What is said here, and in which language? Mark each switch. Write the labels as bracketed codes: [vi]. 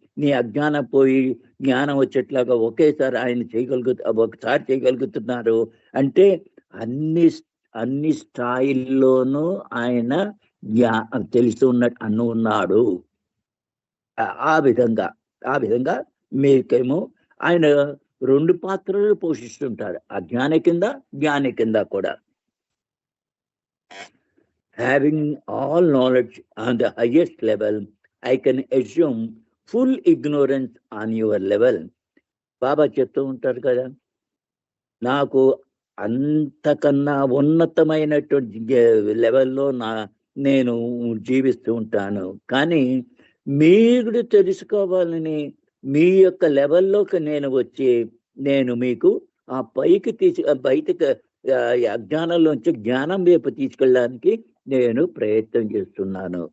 [te] నీ అజ్ఞానం పోయి జ్ఞానం వచ్చేట్లాగా ఒకేసారి ఆయన ఒకసారి చేయగలుగుతున్నారు అంటే అన్ని స్థాయిల్లోనూ ఆయన తెలుసు ఉన్నట్టు ఉన్నాడు. ఆ విధంగా మీకేమో ఆయన రెండు పాత్రలు పోషిస్తుంటారు, అజ్ఞాని కింద జ్ఞాని కింద కూడా. [en] Having all knowledge on the highest level, I can assume full ignorance on your level. [te] బాబా చెప్తూ ఉంటారు కదా, నాకు అంతకన్నా ఉన్నతమైనటువంటి లెవెల్లో నేను జీవిస్తూ ఉంటాను, కానీ మీరు తెలుసుకోవాలని మీ యొక్క లెవెల్లోకి నేను వచ్చి నేను మీకు ఆ పైకి బయటకు అజ్ఞానంలోంచి జ్ఞానం వైపు తీసుకెళ్ళడానికి నేను ప్రయత్నం చేస్తున్నాను.